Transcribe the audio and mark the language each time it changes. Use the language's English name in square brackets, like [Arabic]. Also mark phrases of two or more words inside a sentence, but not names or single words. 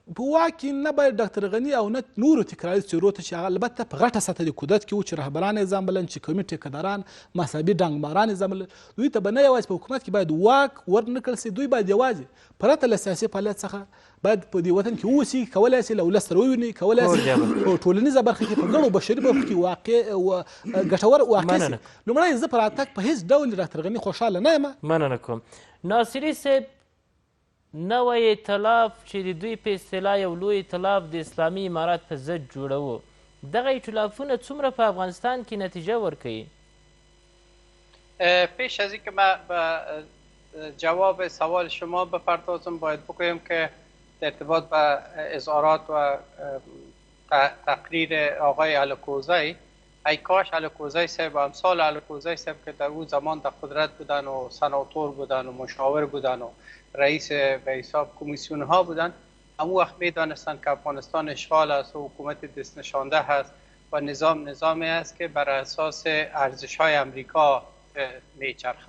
[Pashto] په واک کې نه باید ډاکټر غني او نه نورو تکراري څېرو ته چې هغه البته په غټه سطحه د قدرت کې وو چې رهبران یې ځان بلل، چې قومي ټیکهداران مذهبي ډنګماران یې ځان بلل، دوی ته به نه یوازې په حکومت کې باید واک ورنکړل سي، دوی باید یوازې پرته له سیاسي فعالیت څخه باید په دې وطن کې واوسي، کولی سي له ولس سره وویني، کولی سي په ټولنیزه برخه کې په ګڼو بشري برخو کې ګټور واقع سي. لومړی زه په راتګ په هېڅ ډول ډاکټر غني خوشحاله نه یم. مننه کوم. ناصري صاحب، نوی ایتلاف چې د دوی په اصطلاح یو لوی ایتلاف د اسلامي امارات په ضد جوړوه، دغه ایتلافونه څومره په افغانستان کې نتیجه ورکوي؟ [Persian] پیش از اینکه ما به جواب سوال شما بپردازم باید بگویم که در ارتباط با اظهارات و تقریر آقای الکوزی، ای کاش الکوزی صاحب و امثال الکوزی صاحب که در اون زمان در قدرت بودن و سناتور بودن و مشاور بودن و رئیس به حساب کمیسیون ها بودن، اون وقت میدانستند که افغانستان اشغال است و حکومت دست نشانده هست و نظامی است که بر اساس ارزش های امریکا میچرخه.